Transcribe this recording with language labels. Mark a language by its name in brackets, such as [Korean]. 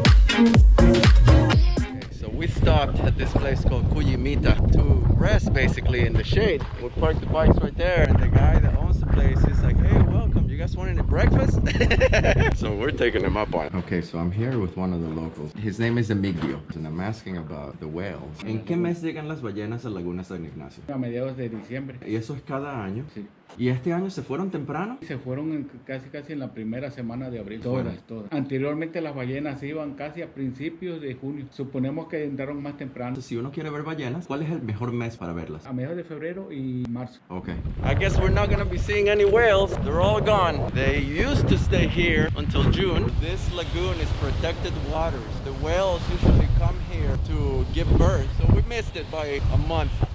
[English] Okay, so we stopped at this place called Cuyimita to rest basically in the shade. We parked the bikes right there, and the guy that owns the place is like, hey, welcome, you guys want any breakfast? So we're taking him up on it. Okay, so I'm here with one of the locals. His name is Emilio, and I'm asking about the whales. [Spanish] ¿En qué mes llegan las ballenas a Laguna San Ignacio? A mediados de diciembre. ¿Y eso es cada año? Sí. ¿Y este año se fueron temprano? Se fueron casi en la primera semana de abril. Todas. Anteriormente las ballenas iban casi a principios de junio. Suponemos que entraron más temprano. Si uno quiere ver ballenas, ¿cuál es el mejor mes para verlas? A mediados de febrero y marzo. [English] Okay. I guess we're not gonna be seeing any whales. They're all gone. They used to stay here until June. This lagoon is protected waters. The whales usually come here to give birth, so we missed it by a month.